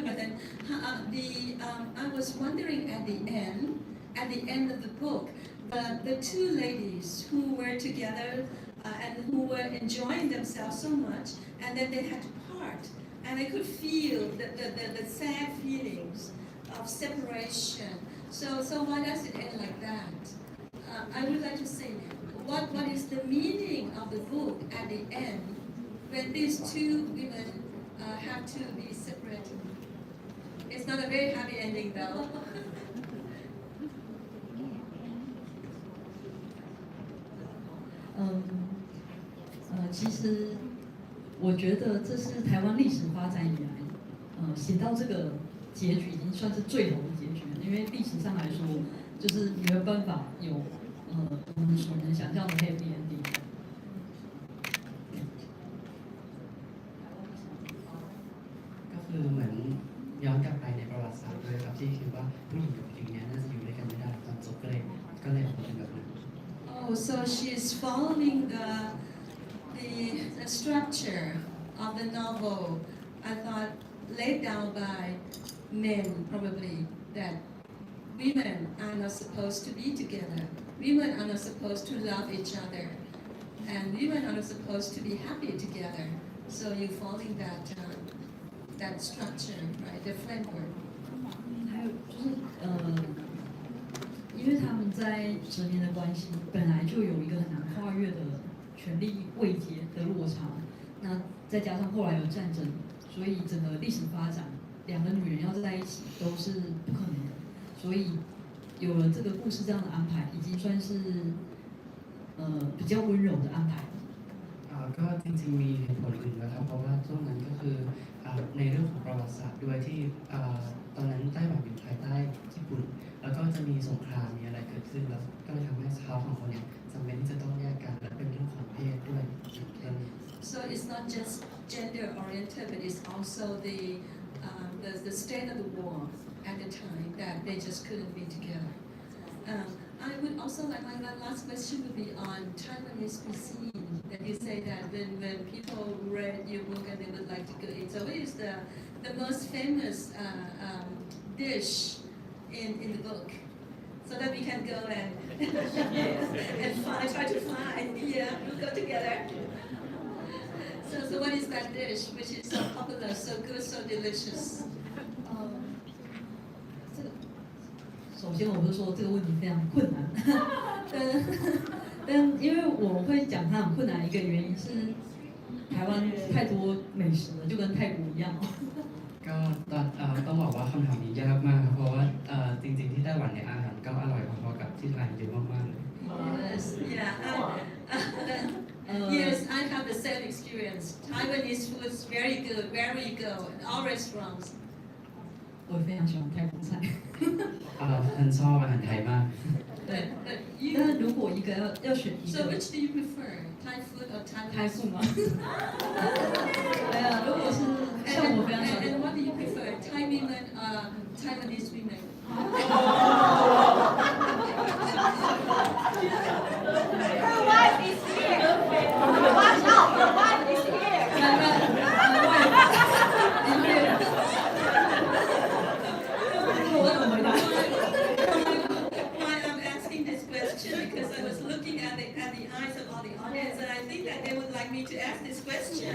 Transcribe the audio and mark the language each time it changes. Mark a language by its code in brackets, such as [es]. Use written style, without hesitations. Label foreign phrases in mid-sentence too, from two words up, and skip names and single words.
[en] But then I was wondering at the end of the book, the two ladies who were together and who were enjoying themselves so much, and then they had to part, and I could feel the sad feelings of separation. So why does it end like that? I would like to say, what is the meaning of the book at the end when these two women have to be separated? It's not a very happy ending though. [zh] 其实我觉得这是台湾历史发展以来，写到这个结局已经算是最好的结局了。因为历史上来说，就是没有办法有我们所能想象的 [en] happy ending。 [th] ก็คือเหมือนย้อนกลับไปในประวัติศาสตร์ด้วยครับที่คิดว่าผู้หญิงกับผู้หญิงเนี่ยน่าจะอยู่ด้วยกันไม่ได้ตอนจบก็เลยออกมาเป็นแบบนั้น [en] Oh, so she's following the structure of the novel. I thought laid down by men probably that women are not supposed to be together. Women are not supposed to love each other, and women are not supposed to be happy together. So you following that structure, right? The framework. [zh] 还有就是因为他们在成年的关系本来就有一个很难跨越的权力位阶的落差，那再加上后来有战争，所以整个历史发展，两个女人要在一起都是不可能的，所以有了这个故事这样的安排，已经算是比较温柔的安排。 [th] ก็จริงๆมีเหตุผลอื่นนะครับเพราะว่าช่วงนั้นก็คือในเรื่องของประวัติศาสตร์ด้วยที่ตอนนั้นไต้หวันอยู่ภายใต้ญี่ปุ่นแล้วก็จะมีสงครามมีอะไรเกิดขึ้นแล้วก็เลยทำให้ชาวสองคนเนี่ยจำเป็นที่จะต้องแยกกันและเป็นเรื่องของเพศด้วย [en] So it's not just gender oriented, but it's also the state of the war at the time that they just couldn't be together. I would also like my last question would be on Taiwanese cuisine. That you say that when people read your book and they would like to go eat. So what is the most famous dish in the book? So that we can go and try to find. Yeah, we'll go together. So what is that dish which is so popular, so good, so delicious? [zh] 首先，我就说这个问题非常困难，但因为我会讲它很困难，一个原因是台湾太多美食了，就跟泰国一样。 [th] ก็ต้องบอกว่าคำถามนี้ยากมากครับเพราะว่าจริงๆที่ไต้หวันเนี่ยอาหารก็อร่อยพอๆกับที่ไทยเยอะมากๆเลย [en] Yes, yeah. Yes, I have the same experience. Taiwanese food is very good, wherever you go, in all restaurants. [zh] 我非常喜欢泰国菜。 [th] ฉันชอบอาหารไทยมาก [zh] 但如果一个要选一 [en] So [zh] 个 [en] which do you prefer, Thai food or Taiwanese? [zh] 泰式吗？对啊，如果是像我非常喜欢。 [en] And what do you prefer, Thai women or Taiwanese women? Her wife is here. Watch out, her wife is here. Why I'm asking this question because I was looking at the eyes of all the audience and I think that they would like me to ask this question.